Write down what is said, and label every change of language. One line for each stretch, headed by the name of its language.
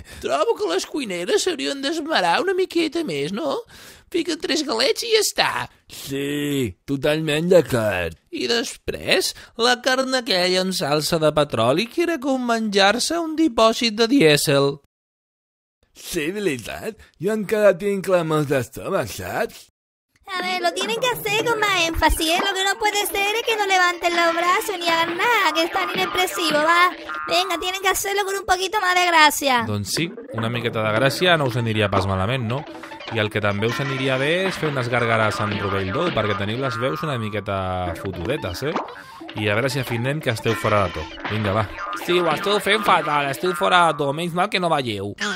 Catalan: Trobo que les cuineres s'haurien d'esmerar una miqueta més, no? Fiquen 3 galets i ja està. Sí, totalment d'acord. I després, la carn aquella en salsa de petroli que era com menjar-se un dipòsit de dièsel. Sí, veritat. Jo encara tinc clamors d'estómac, saps?
Spanish: A ver, lo tienen que hacer con más énfasis, Lo que no puede ser es que no levanten los brazos ni hagan nada, que es tan inexpresivo, va. Venga, tienen que hacerlo con un poquito más de gracia.
Catalan: Doncs sí, una miqueta de gràcia no us aniria pas malament, no? I el que també us aniria bé és fer unes gàrgares amb rovell d'ou, perquè teniu les veus una miqueta fotudetes, I a veure si afinem que esteu fora de to. Vinga, va. Sí, ho esteu fent fatal, esteu fora de to, menys mal que no veieu.